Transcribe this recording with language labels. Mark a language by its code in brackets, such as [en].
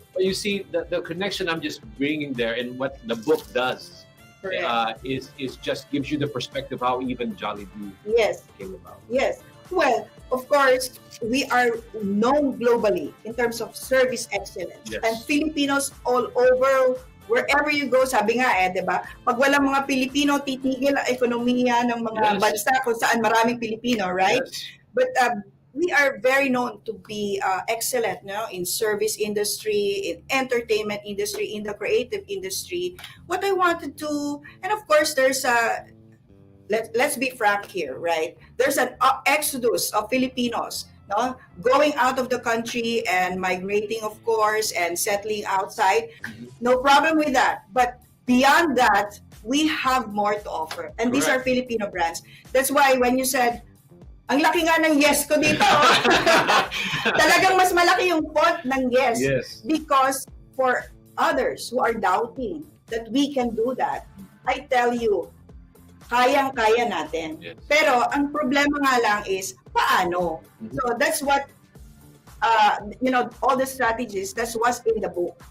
[en] But you see, the connection I'm just bringing there, and what the book does is just gives you the perspective how even Jollibee Yes. came about. Yes. Well, of course, we are known globally in terms of service excellence. Yes. And Filipinos all over, wherever you go, [tl] sabi nga di ba? Pag walang mga Pilipino, titigil ang ekonomiya ng mga [en] Yes. [tl] bansa kung saan maraming Pilipino, [en] right? Yes. But we are very known to be excellent in service industry, in entertainment industry, in the creative industry. What I wanted to, and of course, there's a, let's be frank here, right? There's an exodus of Filipinos, going out of the country and migrating, of course, and settling outside. No problem with that. But beyond that, we have more to offer. And these are Correct. Filipino brands. That's why when you said, [tl] ang laki nga ng yes ko dito. Talagang mas malaki yung font ng yes. [en] Yes. Because for others who are doubting that we can do that, I tell you, [tl] kayang-kaya natin. [en] Yes. [tl] Pero ang problema nga lang is, paano? Mhm. [en] So that's what, all the strategies, that's what's in the book.